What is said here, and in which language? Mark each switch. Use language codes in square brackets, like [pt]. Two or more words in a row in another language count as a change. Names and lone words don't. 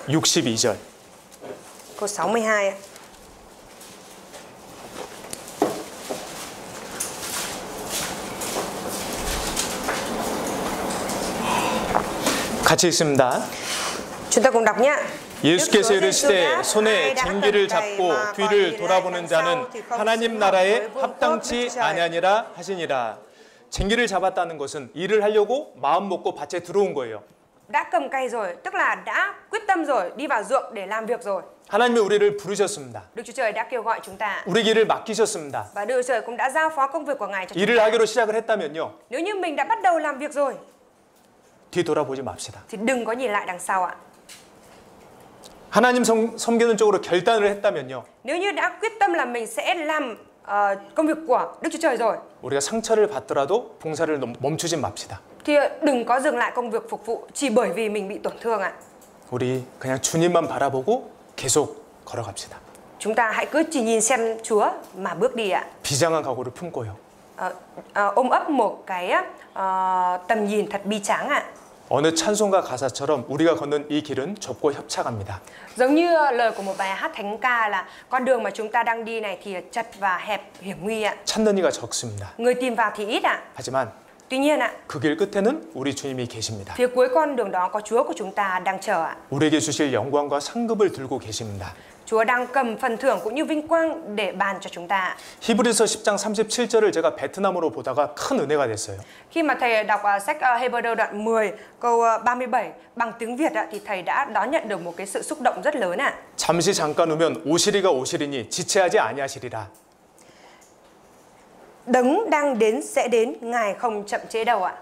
[ko] 62절. [vi] câu 62 ạ. [ko] 같이 읽습니다. [vi] Chúng ta cùng đọc nhé. [ko] 예수께서 이르시되 손에 쟁기를 잡고 뒤를 돌아보는 자는 하나님 나라에 합당치 아니하니라 하시니라. 쟁기를 잡았다는 것은 일을 하려고 마음 먹고 밭에 들어온 거예요. [vi] Đã cầm cày rồi, tức là đã quyết tâm rồi, đi vào ruộng để làm việc rồi. [ko] 하나님이 우리를 부르셨습니다. [vi] Đức Chúa Trời đã kêu gọi chúng ta. [ko] 우리 길을 맡기셨습니다. [vi] Và Đức Chúa Trời cũng đã giao phó công việc của Ngài cho chúng [ko] 일을 [vi] ta. [ko] 하기로 시작을 했다면요. [vi] Nếu như mình đã bắt đầu làm việc rồi [ko] 뒤 돌아보지 맙시다. [vi] thì đừng có nhìn lại đằng sau ạ. [ko] 하나님 섬기는 쪽으로 결단을 했다면요. [vi] Nếu như đã quyết tâm là mình sẽ làm công việc của Đức Chúa Trời rồi [ko] 우리가 상처를 받더라도 봉사를 멈추지 맙시다. [vi] thì đừng có dừng lại công việc phục vụ chỉ bởi vì mình bị tổn thương ạ. [ko] 우리 그냥 주님만 바라보고 계속 걸어갑시다. [vi] Chúng ta hãy cứ chỉ nhìn xem Chúa mà bước đi ạ. [ko] 비장한 각오를 품고요. [vi] Ôm ấp một cái tầm nhìn thật bi tráng ạ. [ko] 어느 찬송가 가사처럼 우리가 걷는 이 길은 좁고 협착합니다. [vi] Giống như lời của một bài hát thánh ca là con đường mà chúng ta đang đi này thì chật và hẹp hiểm nguy ạ. [ko] 찾는 이가 적습니다. [vi] Người tìm vào thì ít ạ. [ko] 하지만 [vi] Tuy nhiên ạ, [ko] 그 길 끝에는 우리 주님이 계십니다. [vi] phía cuối con đường đó có Chúa của chúng ta đang chờ ạ. [ko] 우리에게 주실 영광과 상급을 들고 계십니다. [vi] Chúa đang cầm phần thưởng cũng như vinh quang để ban cho chúng ta. [ko] 히브리서 10장 37절을 제가 베트남어로 보다가 큰 은혜가 됐어요. [vi] Khi mà thầy đọc sách Hebrew đoạn 10 câu 37 bằng tiếng Việt thì thầy đã đón nhận được một cái sự xúc động rất lớn ạ. [ko] 잠시 잠깐 오면 오시리가 오시리니 지체하지 아니하시리라. [vi] Đấng đang đến sẽ đến, Ngài không chậm chế đâu ạ.